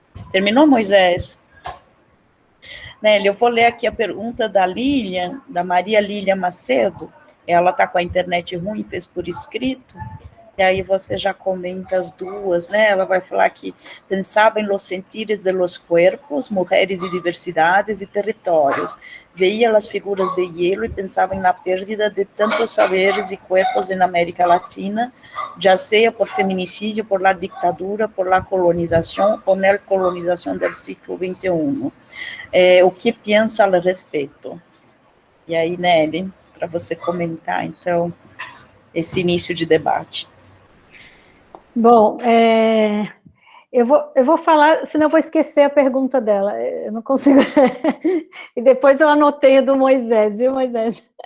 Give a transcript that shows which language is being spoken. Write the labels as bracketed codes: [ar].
[pt] Terminou, Moisés? Nelly, eu vou ler aqui a pergunta da Lilian, da Maria Lília Macedo. Ela está com a internet ruim, fez por escrito, e aí você já comenta as duas, né? Ela vai falar que pensava em [es] los sentires de los cuerpos, mujeres [pt] e diversidades e territórios. [es] Veía las figuras de hielo y pensaba en la pérdida de tantos saberes y cuerpos en América Latina, ya sea por feminicidio, por la dictadura, por la colonización o neocolonización del siglo XXI. [pt] O que pensa a respeito? E aí, Nelly, para você comentar, então, esse início de debate. Bom, eu vou falar, senão eu vou esquecer a pergunta dela, eu não consigo, e depois eu anotei a do Moisés, viu, Moisés?